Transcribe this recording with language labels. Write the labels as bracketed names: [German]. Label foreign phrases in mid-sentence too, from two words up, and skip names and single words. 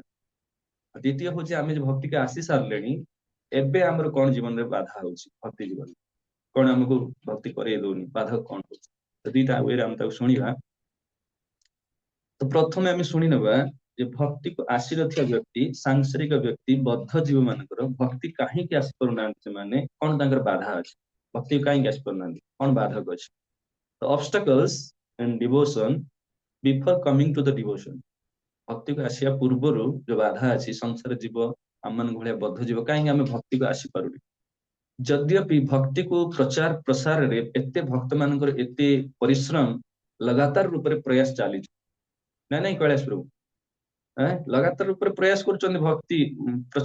[Odia] ଦ୍ଵିତୀୟ ହଉଛି ଆମେ ଯୋଉ ଭକ୍ତିକୁ ଆସି ସାରିଲେଣି, ଏବେ ଆମର କଣ ଜୀବନରେ ବାଧା ହଉଛି, ଭକ୍ତି ଜୀବନରେ କଣ ଆମକୁ ଭକ୍ତି କରେଇ ଦଉନି, ବାଧକ କଣ ହଉଛି। ତ ଦିଟା ୱେରେ ଆମେ ତାକୁ ଶୁଣିବା। ତ ପ୍ରଥମେ ଆମେ ଶୁଣି ନେବା ଯେ ଭକ୍ତିକୁ ଆସିନଥିବା ବ୍ୟକ୍ତି, ସାଂସାରିକ ବ୍ୟକ୍ତି, ବଦ୍ଧ ଜୀବ ମାନଙ୍କର ଭକ୍ତି କାହିଁକି ଆସିପାରୁନାହାନ୍ତି, ସେମାନେ କଣ ତାଙ୍କର ବାଧା ଅଛି, ଭକ୍ତି କାହିଁକି ଆସିପାରୁନାହାନ୍ତି, କଣ ବାଧକ ଅଛି। [English] The obstacles in devotion before coming to the devotion, [Odia] ଭକ୍ତିକୁ ଆସିବା ପୂର୍ବରୁ ଯୋଉ ବାଧା ଅଛି, ସଂସାର ଜୀବ ଆମମାନଙ୍କ ଭଳିଆ ବଦ୍ଧ ଜୀବ କାହିଁକି ଆମେ ଭକ୍ତିକୁ ଆସିପାରୁନି। ଯଦ୍ୟପି ଭକ୍ତି को ପ୍ରଚାର ପ୍ରସାରରେ ଏତେ ଭକ୍ତ ମାନଙ୍କର ଏତେ ପରିଶ୍ରମ ଲଗାତାର ରୂପରେ ପ୍ରୟାସ ଚାଲିଛି ନା ନାଇଁ କୈଳାସ ପ୍ରଭୁ ଲଗାତାର ରୂପରେ ପ୍ରୟାସ କରୁଛନ୍ତି ଭକ୍ତି ପ୍ରଚାର